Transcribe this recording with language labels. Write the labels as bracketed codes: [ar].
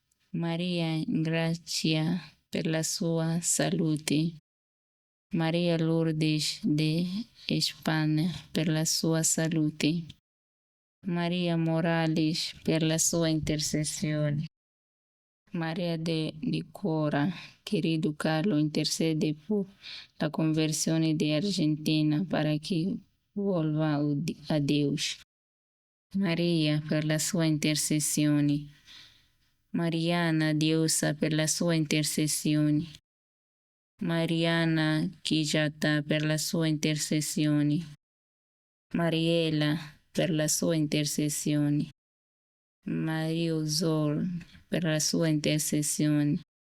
[it] Maria Grazia, per la sua salute. Maria Lourdes de Spagna, per la sua salute. Maria Morales, per la sua intercessione. [es] María de Licora, querido Carlos, intercede por la conversión de Argentina para que vuelva a Dios. [it] María, per la sua intercessione. Mariana, diosa, per la sua intercessione. Mariana Kijata, per la sua intercessione. Mariela, per la sua intercessione. Mario Zor, per la sua intercessione.